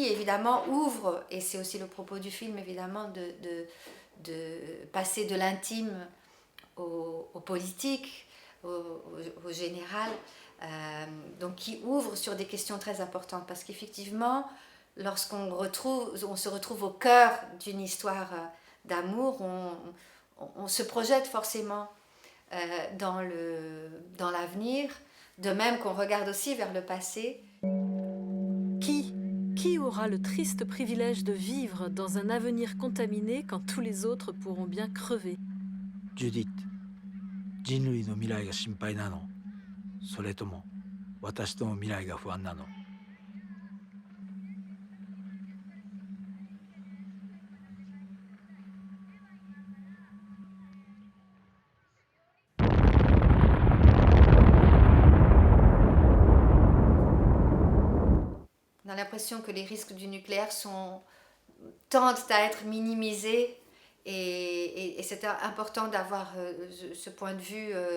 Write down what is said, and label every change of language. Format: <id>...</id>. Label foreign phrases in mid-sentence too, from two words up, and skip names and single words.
<fr>évidemment ouvre, et c'est aussi le propos du film évidemment, de passer de l'intime au politique, au général, donc qui ouvre sur des questions très importantes, parce qu'effectivement, lorsqu'on on se retrouve au cœur d'une histoire d'amour, on se projette forcément dans l'avenir, de même qu'on regarde aussi vers le passé. Qui aura le triste privilège de vivre dans un avenir contaminé quand tous les autres pourront bien crever? Judith,</fr> <ja>人類の未来が心配なの？それとも私との未来が不安なの？</ja> <fr>On a l'impression que les risques du nucléaire tendent à être minimisés, et c'est important d'avoir ce point de vue</fr>